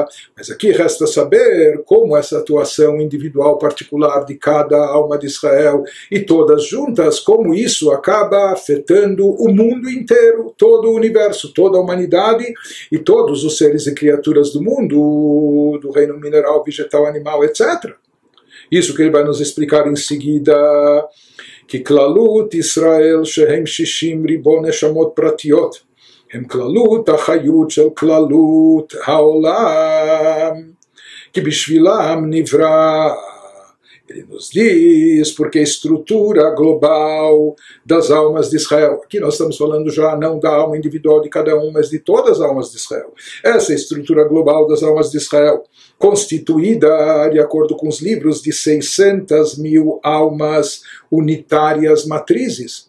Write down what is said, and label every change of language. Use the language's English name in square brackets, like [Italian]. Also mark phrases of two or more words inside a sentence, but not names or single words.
[Portuguese] Mas aqui resta saber como essa atuação individual particular de cada alma de Israel e todas juntas, como isso acaba afetando o mundo inteiro, todo o universo, toda a humanidade e todos os seres e criaturas do mundo, do reino mineral, vegetal, animal, etc. Isso que ele vai nos explicar em seguida, que [Hebrew] כללות ישראל שהם שישים ריבוא נשמות פרטיות, הם כללות החיות של כללות העולם, [Portuguese] que [Hebrew] בשבילם נברא. [Portuguese] Ele nos diz porque a estrutura global das almas de Israel, aqui nós estamos falando já não da alma individual de cada um, mas de todas as almas de Israel. Essa estrutura global das almas de Israel, constituída, de acordo com os livros, de 600 mil almas unitárias matrizes.